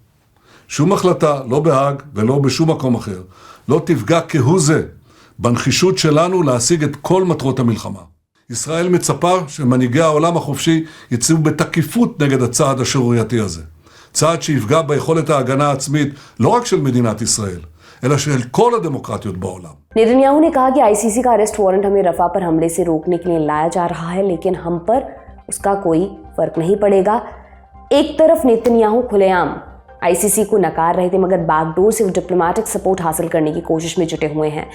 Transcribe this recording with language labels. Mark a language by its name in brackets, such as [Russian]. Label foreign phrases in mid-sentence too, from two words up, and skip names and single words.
[Hebrew] שום החלטה, לא בהאג ולא בשום מקום אחר, לא תפגע כהוא זה בנחישות שלנו להשיג את כל מטרות המלחמה. ישראל מצפה שמנהיגי העולם החופשי יצאו בתקיפות נגד הצעד השערורייתי הזה. צעד שיפגע ביכולת ההגנה העצמית לא רק של מדינת ישראל, אלא של כל הדמוקרטיות בעולם. [Hindi] नेतन्याहू ने कहा कि आईसीसी का [English] arrest warrant [Hindi] हमें रफा पर हमले से रोकने के लिए लाया जा रहा है, लेकिन हम पर उसका कोई फर्क नहीं पड़ेगा। एक तरफ नेतन्याहू खुलेआम आईसीसी को नकार रहे थे, मगर बैकडोर से [English] diplomatic support [Hindi] हासिल करने की कोशिश में जुटे हुए हैं।